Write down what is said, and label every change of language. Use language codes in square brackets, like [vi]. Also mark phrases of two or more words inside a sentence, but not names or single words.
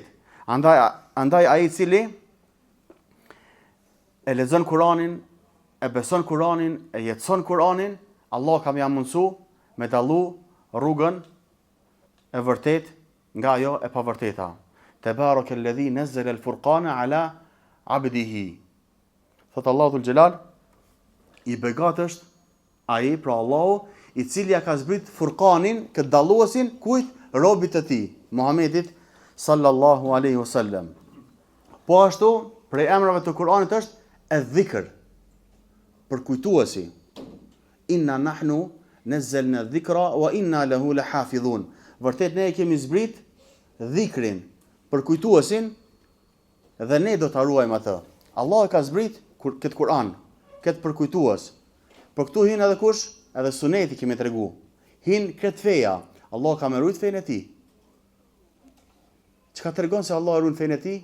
[sq] Andaj ai i cili e lexon Kur'anin, e beson Kur'anin, e jetson Kur'anin, Allah ka më mundsu me dallu rrugën e vërtet nga ajo e pavërteta. [ar] تبارك الذي نزل الفرقان على عبده. [sq] Thot Allahu [ar] ذو الجلال, [sq] i begat është ai, pra Allahu, i cili ja ka zbrit Furqanin, këtë dalluesin, kujt? Robit të tij, Muhamedit [ar] صلى الله عليه وسلم. [sq] Po ashtu, prej emrave të Kur'anit është e-dhikr, përkujtuesi. [ar] إنا نحن نزلنا الذكر وإنا له لحافظون. [sq] Vërtet ne kemi zbrit dhikrin, përkujtuesin, dhe ne do ta ruajmë atë. Allah e ka zbrit këtë Kur'an, këtë përkujtues. Për këtu hin edhe kush? Edhe suneti kemi tregu. Hin këtë feja. Allah ka më rujt fejnë e tij. Çka tregon se Allah e ruan fejnë e tij?